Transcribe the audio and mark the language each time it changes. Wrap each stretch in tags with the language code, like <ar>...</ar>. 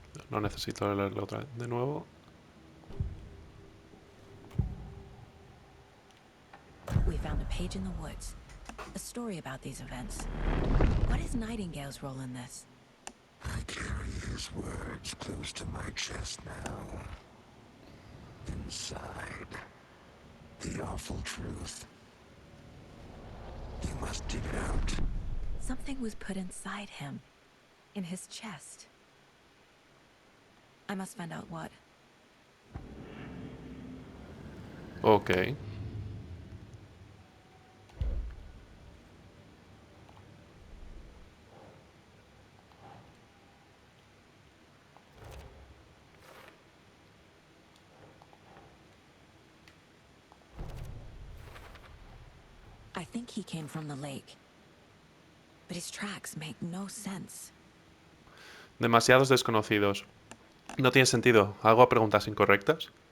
<es>No necesito leerlo otra vez de nuevo.</es> <en>We found a page in the woods. A story about these events. What is Nightingale's role in this? I carry his words close to my chest now. Inside, the awful truth. You must dig it out. Something was put inside him. In his chest. I must find out what. Ok. I think he came from the lake. But his tracks make no sense.</en> <es>Demasiados desconocidos. No tiene sentido. ¿Hago a preguntas incorrectas?</es>